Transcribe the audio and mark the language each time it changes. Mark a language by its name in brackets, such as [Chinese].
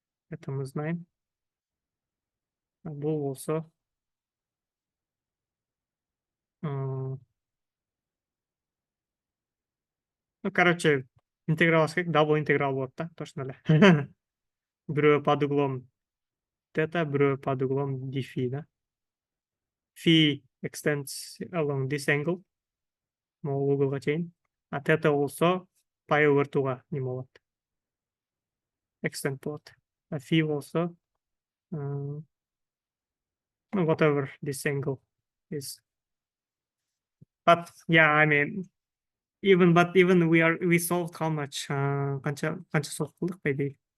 [Russian] Это мы знаем. [Kyrgyz] Бул болсо ну, короче, интеграл керек, дабл интеграл болот да, точно эле. [Russian] Бирөө под углом тета, бирөө под углом dφ, да? [English] Phi extends along this angle, [Kyrgyz] могул уголга чейин. А тета болсо pi over 2га неме болот. [English] Extend болот. А phi болсо whatever this angle is. But yeah, I mean, even we solved how much? [Kyrgyz] Канча solve кылдык maybe?